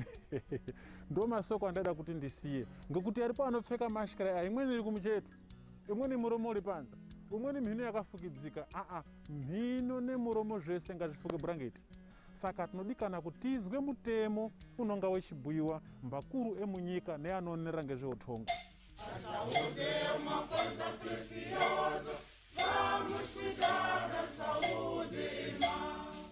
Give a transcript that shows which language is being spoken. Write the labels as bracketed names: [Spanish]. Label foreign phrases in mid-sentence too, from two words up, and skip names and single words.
[Ndau] Ndo masoko andada kuti ndisiye, ngekuti aripo anopfeka mashkara aya, imweni iri kumucheto, imweni muromo uri panza, umweni mhino yakafukidzika. Mhino nemuromo zvese ngazvifuke bhurangeti. Saka tinodikana kuti tizwe mutemo unonga wechibhuyiwa mbakuru emunyika neanoonera ngezveutongo. [Portuguese] Saúde é uma coisa preciosa. Vamos cuidar da saúde, irmã.